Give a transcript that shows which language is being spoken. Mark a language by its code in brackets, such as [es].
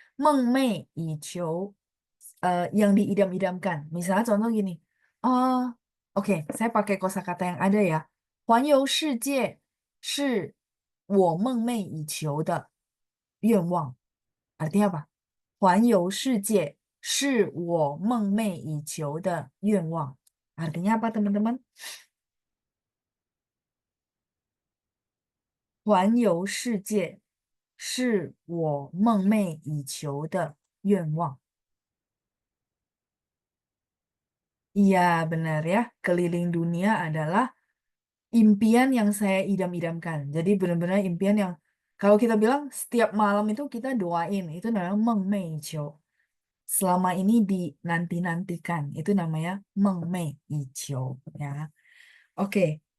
[id] Meng Mei Ichio yang diidam-idamkan. Misalnya contoh gini. eh oke, saya pakai kosakata yang ada ya. [zh] 环游世界是我梦寐以求的愿望. [id] Artinya apa? [zh] 环游世界是我梦寐以求的愿望. [id] Artinya apa teman-teman? [zh] 环游世界是我梦寐以求的愿望. [id] Iya, benar ya. Keliling dunia adalah impian yang saya idam-idamkan. Jadi benar-benar impian yang kalau kita bilang setiap malam itu kita doain, itu namanya mengmeiqiu. Selama ini dinanti-nantikan, itu namanya mengmeiqiu ya. Oke.